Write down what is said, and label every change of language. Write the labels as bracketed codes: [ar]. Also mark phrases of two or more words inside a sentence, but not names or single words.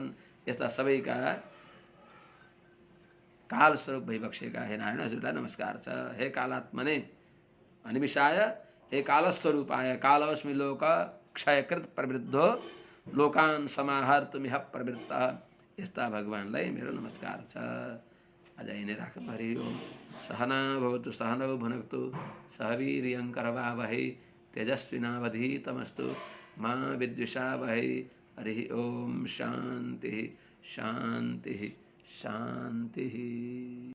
[ne] यस्ता सबैका काल स्वरूप भइबक्सेका हे नारायण हजुरलाई नमस्कार छ। [sa] हे कालात्मने अनिमिषाय, हे कालस्वरूपाय, कालोऽस्मि लोक क्षयकृत प्रवृद्धो लोकान् समाहर्तुमिह प्रवृत्तः। [ne] यस्ता भगवानलाई मेरो नमस्कार छ। आज यिनै राखौँ। [sa] हरि ओम। सहना भवतु सहनौ भुनक्तु सह वीर्यं करवावहै तेजस्विनावधीतमस्तु मा विद्विषावहै। हरि ओम। शान्तिः शान्तिः शान्तिः।